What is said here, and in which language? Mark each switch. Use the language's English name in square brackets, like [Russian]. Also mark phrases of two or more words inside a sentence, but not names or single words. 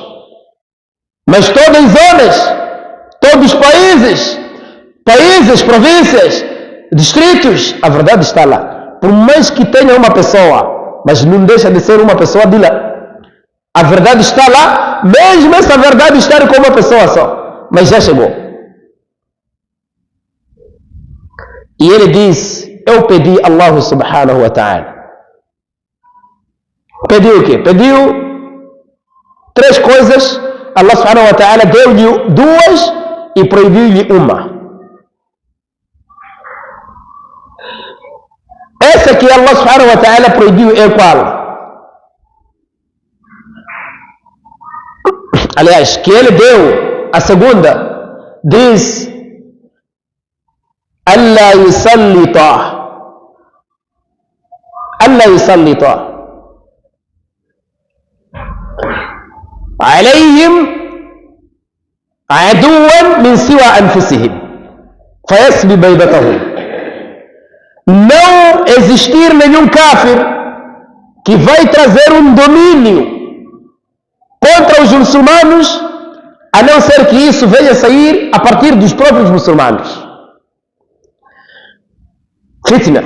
[Portuguese] Mas todas as zonas, todos os países, províncias, distritos, a verdade está lá. Por mais que tenha uma pessoa, mas não deixa de ser uma pessoa de lá. A verdade está lá, mesmo essa verdade estar com uma pessoa só, mas já chegou. E ele diz: eu pedi a [Arabic] الله سبحانه وتعالى. [Portuguese] Pediu o quê? Pediu 3 coisas. [Arabic] الله سبحانه وتعالى [Portuguese] deu-lhe 2 e proibiu-lhe uma. Essa que [Arabic] الله سبحانه وتعالى [Portuguese] proibiu é qual? Aliás, que ele deu a segunda, diz: [Arabic] ألا يسلط عليهم عدوا من سوى أنفسهم فيستبيح بيضتهم. [Portuguese] Não existir nenhum kafir que vai trazer um domínio contra os muçulmanos, a não ser que isso venha a sair a partir dos próprios muçulmanos. Fitna.